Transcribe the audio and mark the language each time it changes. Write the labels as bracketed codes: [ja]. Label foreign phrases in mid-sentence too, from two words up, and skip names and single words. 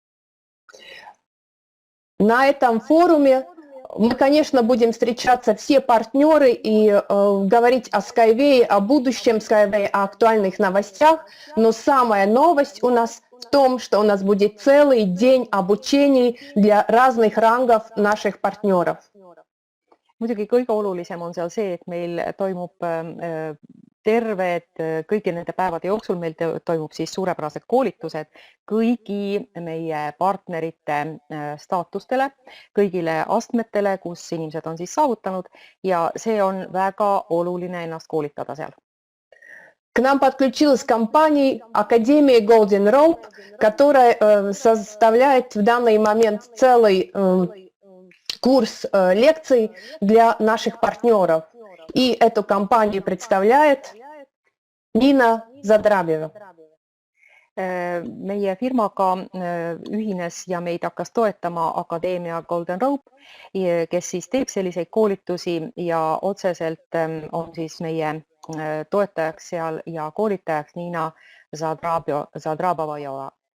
[ru] На этом форуме мы, конечно, будем встречаться все партнеры и говорить о Skyway, о будущем Skyway, о актуальных новостях, но самая новость у нас в том, что у нас будет целый день обучений для разных рангов наших партнеров. [et] Muidugi kõige olulisem on seal see, et meil toimub kõigi nende päevade jooksul meil toimub siis suurepärased koolitused kõigi meie partnerite staatustele, kõigile astmetele, kus inimesed on siis saavutanud ja see on väga oluline ennast koolitada seal. [ru] К нам подключилась компания Академия Golden Rope, которая составляет в данный момент целый курс лекций для наших партнеров. И эту компанию представляет Nina Zadrabjeva. [et] Meie firmaga ühines ja meid hakkas toetama Akadeemia Golden Rope, kes siis teeb selliseid koolitusi ja otseselt on siis meie toetajaks seal ja koolitajaks Nina Zadrabajova.